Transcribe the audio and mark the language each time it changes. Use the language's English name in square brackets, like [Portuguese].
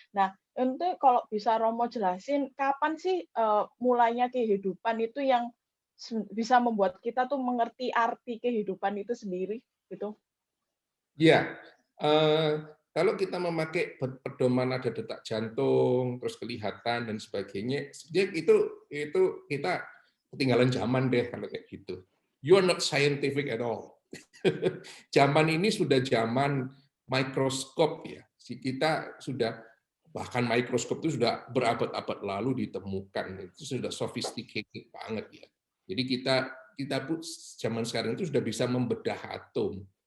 [Indonesian] Nah, itu kalau bisa Romo jelasin, kapan sih mulainya kehidupan itu yang bisa membuat kita tuh mengerti arti kehidupan itu sendiri, gitu? Ya, kalau kita memakai pedoman ada detak jantung, terus kelihatan dan sebagainya, itu kita ketinggalan zaman deh kalau kayak gitu. [English] You are not scientific at all. [Indonesian] Zaman ini sudah zaman mikroskop ya. Kita sudah bahkan mikroskop itu sudah berabad-abad lalu ditemukan. Itu sudah sophisticated banget ya. Jadi kita pun zaman sekarang itu sudah bisa membedah atom.